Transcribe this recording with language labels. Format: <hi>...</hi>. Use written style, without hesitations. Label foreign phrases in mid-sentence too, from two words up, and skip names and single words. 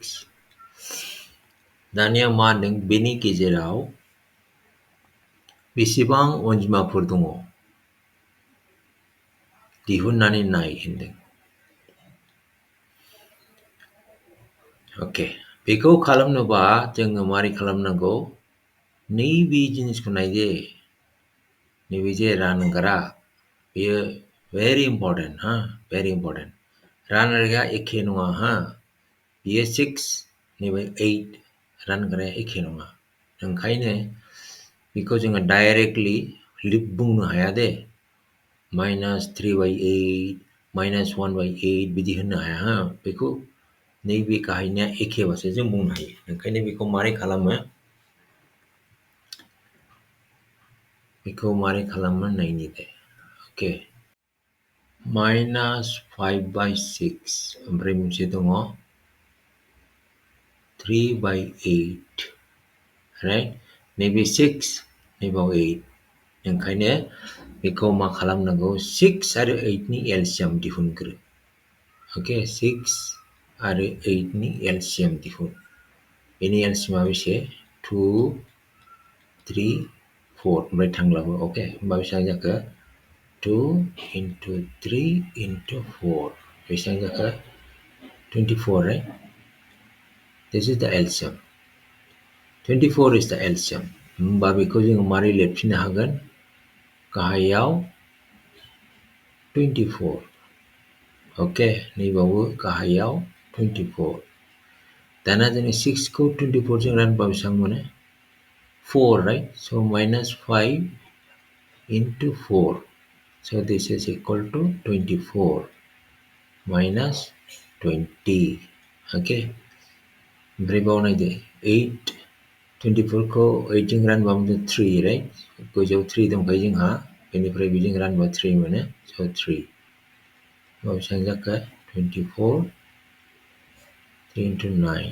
<brx>दानिया मा होनदों बेनि गेजेराव बेसेबां अनजिमाफोर दङ दिहुननानै नाय होनदों.</brx> <en>Okay.</en> <brx>बेखौ खालामनोबा जोङो मारै खालामनांगौ नैबे जिनिसखौ नायदे. नैबे जे रानग्रा बेयो</brx> <en>very important. very important.</en> <brx>रानग्राया एखे नङा. बेयो 6 नैबे 8 रानग्राया एखे नङा. ओंखायनो बेखौ जोङो डाइरेक्टलि बुंनो हाया दे.</brx> <en>minus 3 by 8, minus 1 by 8</en> <brx>बिदि होननो हाया. बेखौ नैबे गाहायनिया एखेबासो जों बुंनो हायो. ओंखायनो बेखौ मारै खालामो? बेखौ मारै खालामो नायनि दे.</brx> <en>Okay. minus 5 by 6</en> <brx>ओमफ्राय मोनसे दङ</brx> <en>3 by 8. Right?</en> <brx>नैबे 6 नैबे 8. ओंखायनो बेखौ मा खालामनांगौ 6 आरो 8 नि एलसिएम दिहुनग्रो. Okay, 6 आरो 8 नि एलसिएम दिहुन. बेनि एलसिएमा बेसे 2, 3, 4 ओमफ्राय थांलाबो. Okay, होमबा बेसेबां जाखो 2 into 3 into 4 बेसेबां जाखो 24,</brx> <en>right? This is the LCM. 24 is the LCM.</en> <brx>होमबा बेखौ जोङो मारै लिरफिननो हागोन गाहायाव 24. Okay, नैबावबो गाहायाव 24. दाना जोङो 6 खौ 24 जों रानबा बेसेबां मोनो 4,</brx> <en>right? So minus 5 into 4. So this is equal to 24 minus 20.</en> <brx>Okay. ओमफ्राय बाव नायदो 8 24 खौ 8 जों रानबा मोनो 3, right? गोजौआव 3 दंखायो जोंहा. बेनिफ्राय बेजों रानबा 3 मोनो. So 3. बेसेबां जाखो 24 3 into 9.</brx>